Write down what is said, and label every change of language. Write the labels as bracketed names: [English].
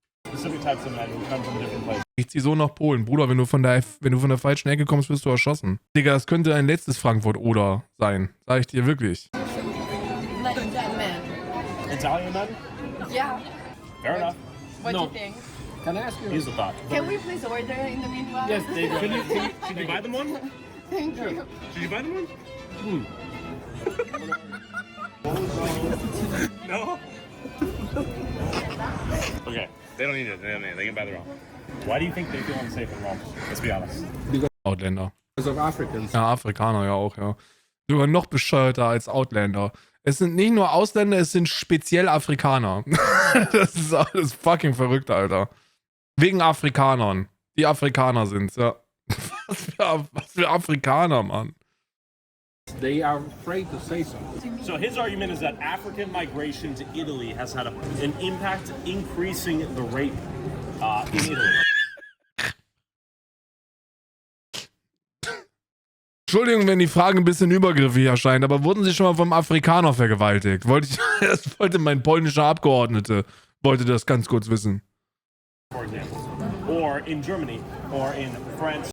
[English] Specific types of men who come from different places. [German] Ich zieh so nach Polen. Bruder, wenn du von der falschen Ecke kommst, wirst du erschossen. Digga, das könnte ein letztes Frankfurt-Oder sein. Sag ich dir wirklich. [English] Like that man. Italian men? Yeah. Fair enough. What do you think? Can I ask you? Here's the thought. Can we please order in the meanwhile? Yes, they do. Should you buy them one? Thank you. Should you buy them one? No? Okay, they don't need it. They can buy their own. Why do you think they feel unsafe in Rome? Let's be honest. [German] Outländer. [English] Because of Africans. [German] Ja, Afrikaner ja auch, ja. Sogar noch bescheuerter als Outländer. Es sind nicht nur Ausländer, es sind speziell Afrikaner. Das ist alles fucking verrückt, Alter. Wegen Afrikanern. Die Afrikaner sind's, ja. Was für Afrikaner, Mann. [English] They are afraid to say something. So his argument is that African migration to Italy has had an impact increasing the rape in Italy. [German] Entschuldigung, wenn die Frage ein bisschen übergriffig erscheint, aber wurden Sie schon mal vom Afrikaner vergewaltigt? Das wollte mein polnischer Abgeordnete, wollte das ganz kurz wissen. [English] For example. Or in Germany, or in France.